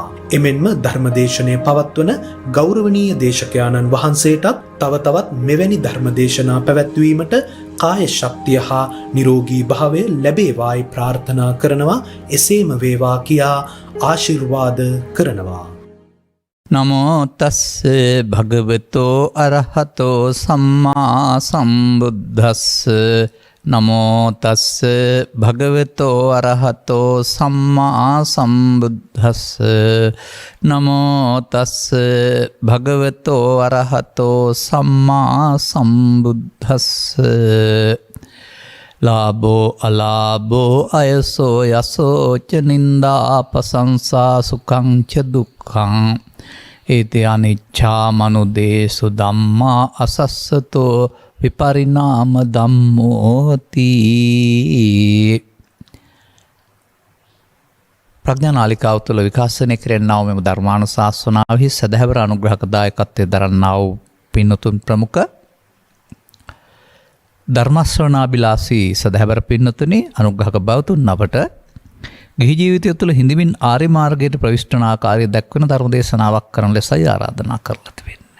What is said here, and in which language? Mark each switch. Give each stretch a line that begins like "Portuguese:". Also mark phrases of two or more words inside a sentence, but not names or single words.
Sinhala: එමෙන්ම ධර්මදේශනය පවත්වන ගෞරවනීය දේශකයාණන් වහන්සේටත් තව තවත් මෙවැනි ධර්මදේශනා පැවැත්වීමට කාය ශක්තිය හා නිරෝගී භාවය ලැබේවායි ප්‍රාර්ථනා කරනවා. එසේම වේවා කියා ආශිර්වාද කරනවා.
Pali: නමෝ තස්ස භගවතෝ අරහතෝ සම්මා සම්බුද්දස්ස නමෝ තස්ස භගවතෝ අරහතෝ සම්මා සම්බුද්දස්ස නමෝ තස්ස භගවතෝ අරහතෝ සම්මා සම්බුද්දස්ස ලාභෝ අලාභෝ අයසෝ යසෝ ච නින්දා ප්‍රශංසා සුඛං ච දුක්ඛං ඒතේ අනිච්ඡා මනුදේසු ධම්මා අසස්සතෝ විපරිණාම ධම්මෝති.
Sinhala: ප්‍රඥා නාලිකාව තුළ විකාශනය කෙරෙන්නා වූ මෙම ධර්මානුශාසනාවෙහි සදහැවර අනුග්‍රහක දායකත්වයේ දරන්නා වූ පින්වතුන් ප්‍රමුඛ ධර්මශ්‍රවණාබිලාසී සදහැවර පින්වතුනි අනුග්‍රහක බවතුන් අපට ගිහි ජීවිතය තුළ හිඳමින් ආර්ය මාර්ගයට ප්‍රවිෂ්ඨ වන ආකාරය දැක්වෙන ධර්ම දේශනාවක් කරන ලෙසයි ආරාධනා කරලා තිබෙන්නේ.